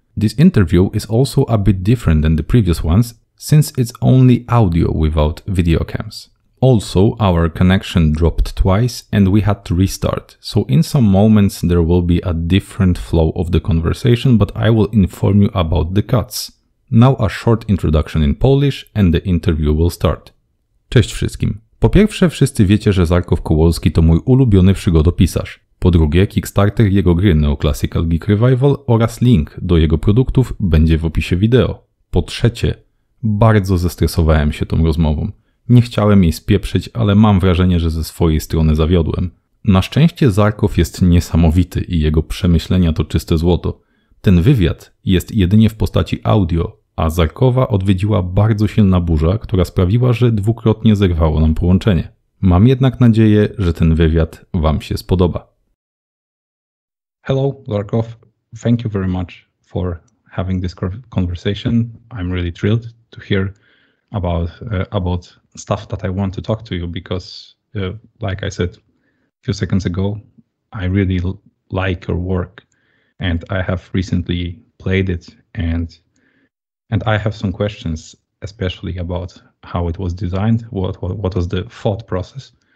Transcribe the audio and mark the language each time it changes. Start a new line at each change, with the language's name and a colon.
English: This interview is also a bit different than the previous ones, since it's only audio without video cams. Also, our connection dropped twice and we had to restart, so in some moments there will be a different flow of the conversation, but I will inform you about the cuts. Now a short introduction in Polish and the interview will start.
Polish: Cześć wszystkim. Po pierwsze, wszyscy wiecie, że Zzarchov Kowolski to mój ulubiony przygodopisarz. Po drugie, Kickstarter jego gry Neoclassical Geek Revival oraz link do jego produktów będzie w opisie wideo. Po trzecie, bardzo zestresowałem się tą rozmową. Nie chciałem jej spieprzyć, ale mam wrażenie, że ze swojej strony zawiodłem. Na szczęście Zzarchov jest niesamowity i jego przemyślenia to czyste złoto. Ten wywiad jest jedynie w postaci audio, a Zzarchowa odwiedziła bardzo silna burza, która sprawiła, że dwukrotnie zerwało nam połączenie. Mam jednak nadzieję, że ten wywiad Wam się spodoba.
English: Hello, Zzarchov. Thank you very much for having this conversation. I'm really thrilled to hear about stuff that I want to talk to you because, like I said a few seconds ago, I really like your work, and I have recently played it, and I have some questions, especially about how it was designed, what was the thought process.